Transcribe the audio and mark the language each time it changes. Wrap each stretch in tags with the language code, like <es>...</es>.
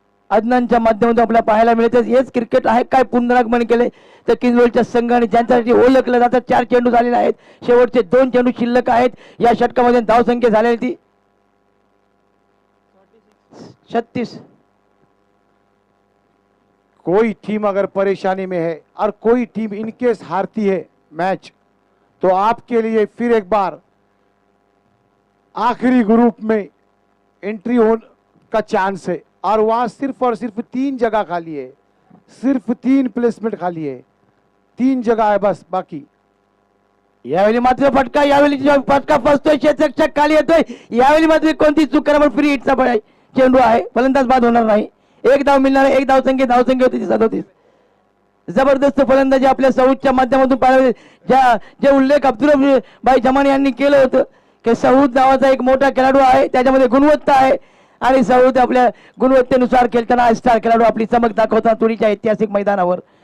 <mr>अदनानच्या माध्यमातून आपल्याला पाहायला मिळते. हेच क्रिकेट आहे काय पुनरागमन केले तर किंजलोळच्या संघाने ज्यांच्यासाठी ओळखलं जातं. 4 चेंडू झालेले आहेत, शेवटचे 2 चेंडू शिल्लक आहेत. या षटकामध्ये धावसंख्या झालेली ती 36.</mr> <hi>कोई टीम अगर परेशानी में है और कोई टीम इनकेस हारती है मैच, तो आपके लिए फिर एक बार आखिरी ग्रुप में एंट्री हो का चांस है और वहां सिर्फ और सिर्फ 3 जगह खाली है, सिर्फ 3 प्लेसमेंट खाली है, 3 जगह है बस बाकी.</hi> <mr>यावेळी मात्र फटका, यावेळी फटका फसतोय, क्षेत्ररक्षक खाली येतोय. यावेळी मात्र कोणती चूक करा, फ्री हिटचा चेंडू आहे, फलंदाज बाद होणार नाही. एक धाव मिळणार, एक धावसंख्या होती 37. जबरदस्त फलंदाजी आपल्या सऊदच्या माध्यमातून पाहिजे. जे उल्लेख अब्दुल भाई जमानी यांनी केलं होतं की सऊद नावाचा एक मोठा खेळाडू आहे, त्याच्यामध्ये गुणवत्ता आहे आणि सऊद आपल्या गुणवत्तेनुसार खेळताना स्टार खेळाडू आपली चमक दाखवता तुरीच्या ऐतिहासिक मैदानावर.</mr>